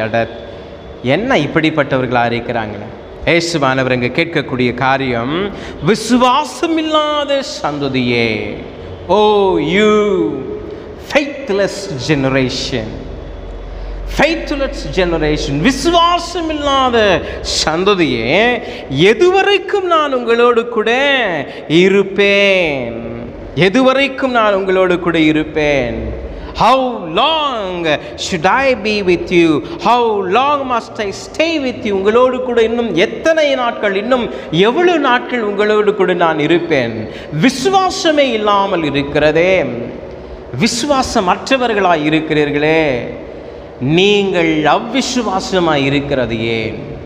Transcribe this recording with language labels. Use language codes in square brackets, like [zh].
[ta] அட, என்ன இப்படிப்பட்டவர்களாக இருக்கிறாங்களே. இயேசுவானவர் இங்கே கேட்கக்கூடிய காரியம், விசுவாசமில்லாத சந்ததியே, [en] oh you faithless generation, faithless generation, [ta] விசுவாசமில்லாத சந்ததியே, எதுவரைக்கும் நான் உங்களோடு கூட இருப்பேன்? எதுவரைக்கும் நான் உங்களோடு கூட இருப்பேன்? [en] How long should I be with you? How long must I stay with you? [ta] உங்களோடு கூட இன்னும் எத்தனை நாட்கள், இன்னும் எவ்வளவு நாட்கள் உங்களோடு கூட நான் இருப்பேன்? விசுவாசமே இல்லாமல் இருக்கிறதே, விசுவாசமற்றவர்களாய் இருக்கிறீர்களே, நீங்கள் அவ்விசுவாசமாய் இருக்கிறது ஏன்?